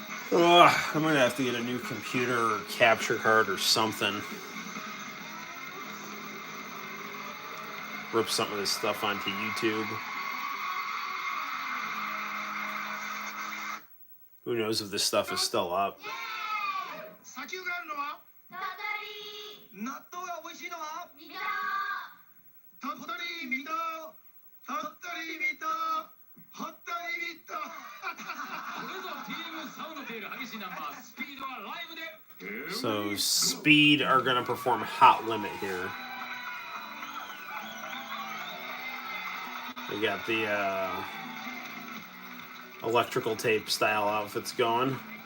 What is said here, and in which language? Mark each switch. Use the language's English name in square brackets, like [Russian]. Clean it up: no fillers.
[English] Ugh, I'm gonna have to get a new computer or capture card or something. Rip some of this stuff onto YouTube. Who knows if this stuff is still up. [Japanese] 砂丘があるのは納豆が美味しいのは鳥取水戸鳥取水戸鳥取水戸これぞチームサウンドテール激しいナンバースピードはライブで [English] So Speed are gonna perform Hot Limit here. We got the electrical tape style outfits going.